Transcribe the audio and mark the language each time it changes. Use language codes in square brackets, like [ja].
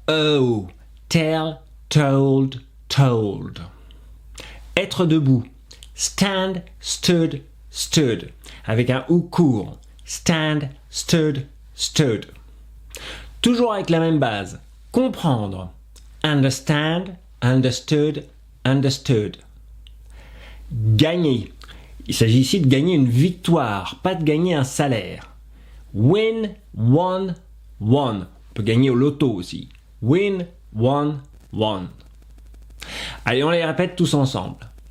[en] Oh, tell, told, told. [fr] Être debout. [en] Stand, stood, stood. [fr] Avec un ou court. [en] Stand, stood, stood. [fr] Toujours avec la même base. Comprendre. [en] Understand, understood, understood. [fr] Gagner. Il s'agit ici de gagner une victoire, pas de gagner un salaire. [en] Win, won, won. [fr] On peut gagner au loto aussi. [en] Win, won, won. [fr] Allez, on les répète tous ensemble.